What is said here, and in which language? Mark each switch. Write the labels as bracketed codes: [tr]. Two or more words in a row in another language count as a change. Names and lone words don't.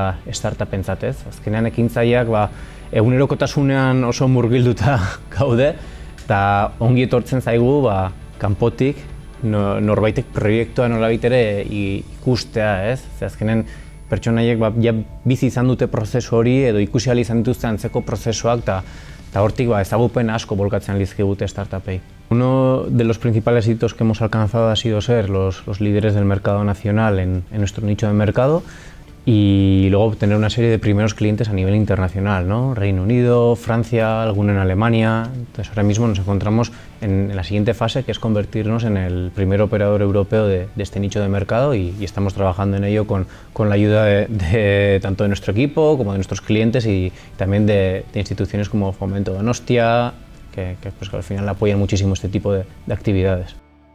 [eu] startupentzat, azkenean ekintzaileak egunerokotasunean oso murgilduta gaude eta ongi etortzen zaigu kanpotik norbaitek proiektua nolabait ere ikustea, ze azkenen pertsonaiek bizi izan dute prozesu hori edo ikusi ahal izan dituzte antzeko prozesuak eta hortik ezagupen asko bolkatzen lizkigute startupei. [es] Uno de los principales hitos que hemos alcanzado ha sido ser los líderes del mercado nacional en nuestro nicho de mercado y luego obtener una serie de primeros clientes a nivel internacional, ¿no? Reino Unido, Francia, alguno en Alemania. Entonces ahora mismo nos encontramos en la siguiente fase, que es convertirnos en el primer operador europeo de este nicho de mercado y estamos trabajando en ello con la ayuda tanto de nuestro equipo como de nuestros clientes y también de instituciones como Fomento Donostia, que al final apoyan muchísimo este tipo de actividades.